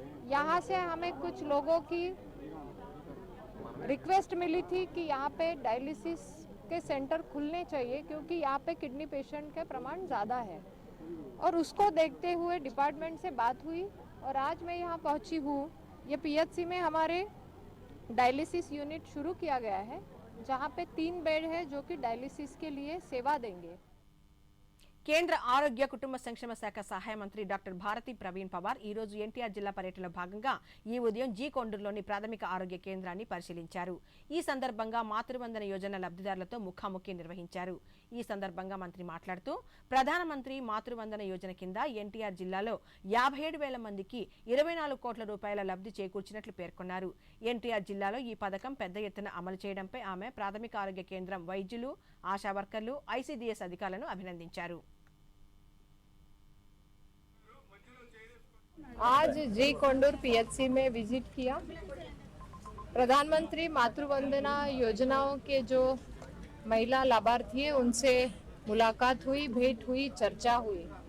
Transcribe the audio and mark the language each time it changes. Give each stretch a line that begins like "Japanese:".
Hindi: यहाँ से हमें कुछ लोगों की रिक्वेस्ट मिली थी कि यहाँ पे डायलिसिस के सेंटर खुलने चाहिए क्योंकि यहाँ पे किडनी पेशेंट का प्रमाण ज़्यादा है, और उसको देखते हुए डिपार्टमेंट से बात हुई और आज मैं यहाँ पहुँची हूँ। ये PHC में हमारे डायलिसिस यूनिट शुरू किया गया है जहाँ पे 3 बेड है जो कि डायलिसिस के लिए सेवा देंगे।
Telugu: కేంద్ర ఆరోగ్య కుటుంబ సంక్షేమ శాఖ సహాయ మంత్రి డాక్టర్ భారతి ప్రవీణ్ పవార్ ఈ రోజు ఎన్టీఆర్ జిల్లా పర్యటనలో భాగంగా ఈ ఉదయం కొండూరులోని ప్రాథమిక ఆరోగ్య కేంద్రాన్ని పరిశీలించారు. ఈ సందర్భంగా మాతృవందన యోజన లబ్ధిదారులతో ముఖాముఖి నిర్వహించారు. ఈ సందర్భంగా మంత్రి మాట్లాడుతూ ప్రధానమంత్రి మాతృవందన యోజన కింద ఎన్టీఆర్ జిల్లాలో 57,000 మందికి 24 కోట్ల రూపాయల లబ్ధి చేకూర్చినట్లు పేర్కొన్నారు. ఎన్టీఆర్ జిల్లాలో ఈ పథకం పెద్ద ఎత్తున అమలు చేయడంపై ఆమె ప్రాథమిక ఆరోగ్య కేంద్రం వైద్యులు, ఆశా వర్కర్లు, ICDS అధికారులను అభినందించారు.
Hindi: आज कोंडूर PHC में विजिट किया। प्रधानमंत्री मातृवंदना योजनाओं के जो महिला लाभार्थी है उनसे मुलाकात हुई, भेंट हुई, चर्चा हुई।